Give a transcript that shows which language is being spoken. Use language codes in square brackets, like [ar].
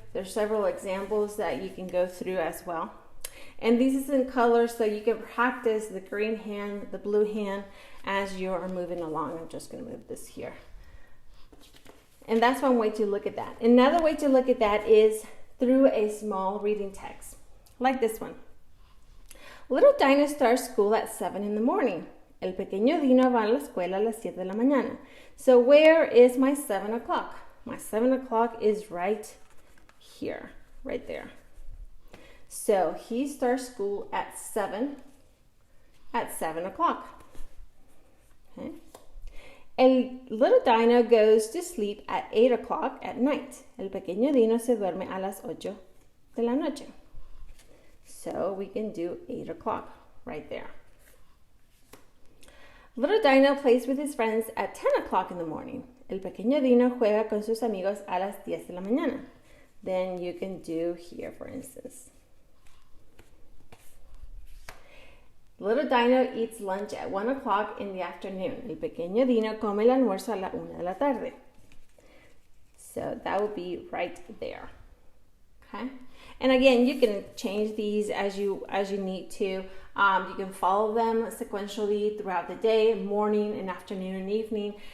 [en] There's several examples that you can go through as well. And these is in color, so you can practice the green hand, the blue hand as you are moving along. I'm just going to move this here. And that's one way to look at that. Another way to look at that is through a small reading text, like this one. Little Dinah starts school at 7 in the morning. [es] El pequeño Dino va a la escuela a las 7 de la mañana. [en] So where is my 7 o'clock? My 7 o'clock is right here, right there. So he starts school at 7 o'clock. Okay. El little Dino goes to sleep at 8 o'clock at night. [es] El pequeño Dino se duerme a las 8 de la noche. [en] So we can do 8 o'clock right there. Little Dino plays with his friends at 10 o'clock in the morning. [es] El pequeño Dino juega con sus amigos a las 10 de la mañana. [en] Then you can do here, for instance. Little Dino eats lunch at 1 o'clock in the afternoon. [es] El pequeño Dino come el almuerzo a la 1 de la tarde. [en] So that will be right there. Okay. And again, you can change these as you need to. You can follow them sequentially throughout the day, morning and afternoon and evening.